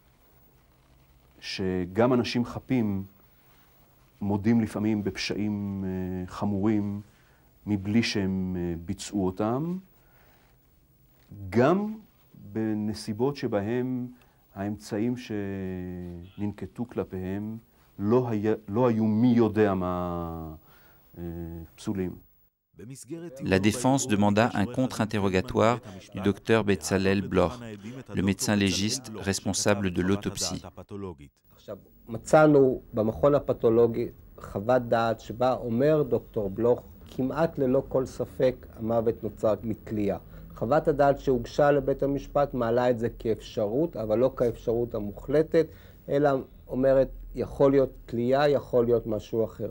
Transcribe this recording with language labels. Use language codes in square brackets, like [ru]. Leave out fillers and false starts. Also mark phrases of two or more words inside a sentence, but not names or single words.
[he] שגם אנשים חפים מודים לפעמים בפשעים חמורים מבלי שהם ביצעו אותם, גם בנסיבות שבהם האמצעים שננקטו כלפיהם לא היו מי יודע מה פסולים. [fr] La défense demanda un contre-interrogatoire du docteur Bezalel Bloch, le médecin légiste responsable de l'autopsie. [he] עכשיו, מצאנו במכון הפתולוגי חוות דעת שבה אומר דוקטור בלוך, כמעט ללא כל ספק המוות נוצר מתלייה. חוות הדעת שהוגשה לבית המשפט מעלה את זה כאפשרות, אבל לא כאפשרות המוחלטת, אלא אומרת, יכול להיות תלייה, יכול להיות משהו אחר.